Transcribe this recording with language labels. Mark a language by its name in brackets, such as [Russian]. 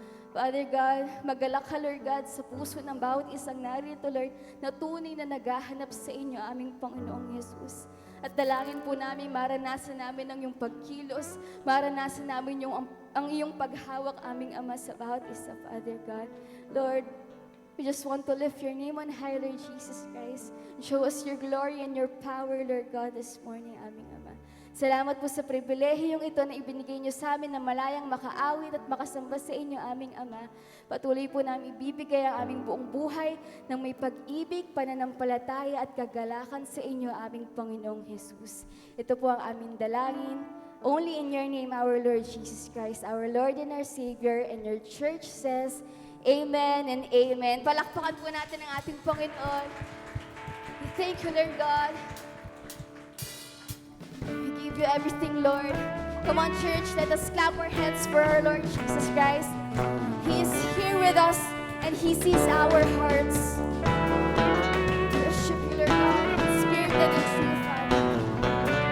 [Filipino] Father God, magalak ka, Lord God, sa puso ng bawat isang narito, Lord, na tunay na naghahanap sa inyo, aming Panginoong Jesus. At dalangin po namin, maranasan namin ang iyong pagkilos, maranasan namin ang iyong paghawak, aming Ama, sa bawat isa, Father God. [English] Lord, we just want to lift your name on high, Lord Jesus Christ. And show us your glory and your power, Lord God, this morning, [Filipino] aming Ama. Salamat po sa pribilehiyong ito na ibinigay niyo sa amin na malayang makaawit at makasamba sa inyo, aming Ama. Patuloy po namin ibibigay ang aming buong buhay ng may pag-ibig, pananampalataya at kagalakan sa inyo, aming Panginoong Jesus. Ito po ang aming dalangin. [English] Only in your name, our Lord Jesus Christ, our Lord and our Savior, and your church says, Amen and Amen. [Filipino] Palakpakan po natin ang ating Panginoon. [English] We thank you, Lord God. We give you everything, Lord. Come on, church, let us clap our hands for our Lord Jesus Christ. He is here with us, and He sees our hearts. Worship you, Lord God, in spirit and in truth, Father.